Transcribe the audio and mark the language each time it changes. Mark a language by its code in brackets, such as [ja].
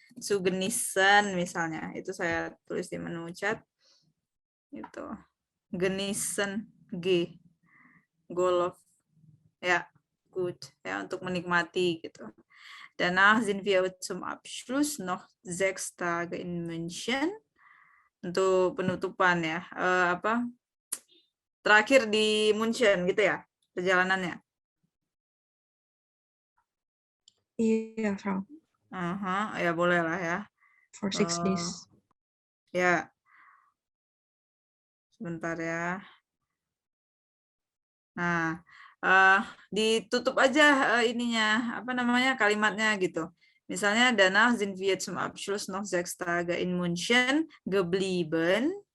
[id] Zu genießen misalnya, itu saya tulis di menu chat. Itu. Genießen, G. Golof. Ya, good. Ya, untuk menikmati gitu. [de] Danach sind wir zum Abschluss noch 6 Tage in München. [id] Untuk penutupan ya. Terakhir di München gitu ya perjalanannya. Iya, Frau. Ya boleh lah ya. [en] For 6 days. [id] Ya. Sebentar ya. Nah, ditutup aja ininya, kalimatnya gitu. [de] Misalnya, danach sind wir zum Abschluss noch 6 Tage in München geblieben.